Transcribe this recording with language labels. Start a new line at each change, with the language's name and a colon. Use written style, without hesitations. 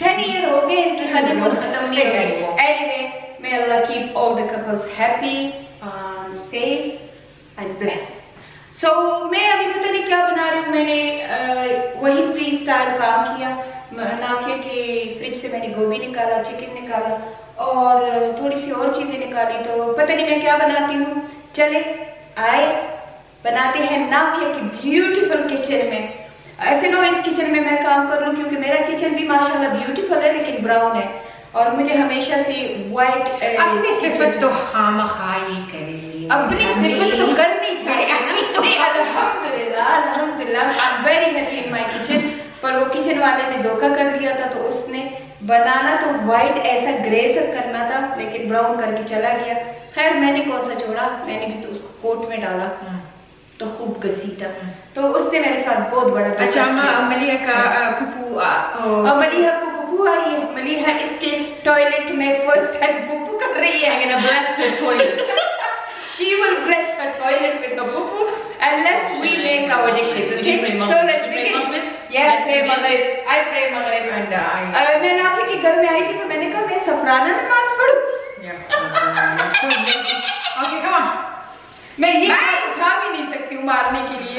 Hindi: 10 years हो गए इनकी honeymoon खत्म नहीं हो गई.
English: Anyway, may Allah keep all the couples happy, safe and blessed.
Hindi: So मैं अभी पता नहीं क्या बना रही हूँ. मैंने वही फ्री स्टाइल काम किया. नाफिया के फ्रिज से मैंने गोभी निकाला, चिकन निकाला और थोड़ी सी और चीजें निकाली. तो पता नहीं मैं क्या बनाती हूँ. चले आए बनाते हैं नाफिया की ब्यूटीफुल किचन में. ऐसे ना इस किचन में मैं काम कर लूँ क्योंकि मेरा किचन भी माशाल्लाह ब्यूटीफुल है लेकिन ब्राउन है और मुझे हमेशा से व्हाइट. अपनी सिफत तो खामखाई करेगी. अपनी सिफत तो करनी चाहिए.
English: अल्हम्दुलिल्लाह अल्हम्दुलिल्लाह I am very happy in my kitchen.
Hindi: पर वो किचन वाले ने धोखा कर दिया था तो उसने बनाना तो व्हाइट ऐसा ग्रे सा करना था लेकिन ब्राउन करके चला गया. खैर मैंने कौन सा छोड़ा, मैंने भी तो उसको कोट में डाला तो खूब घसीटा. तो उसने मेरे साथ बहुत बड़ा. अच्छा मलिहा का पुप्पू और मलिहा को पुप्पू आई है. मलिहा इसके टॉयलेट में फर्स्ट टाइम पुप्पू कर रही है.
English: I'm gonna bless her toilet. She will bless her toilet with the pupu unless we make our dishes. Okay? So let's begin. Yeah, pray Maghrib. I pray Maghrib.
Hindi: And मैं नाफी के घर में आई थी तो मैंने कहा मैं सफराना नमाज पढ़ूं.
English: Okay, come on.
Hindi: मैं ये उठा भी नहीं सकती हूँ मारने के लिए.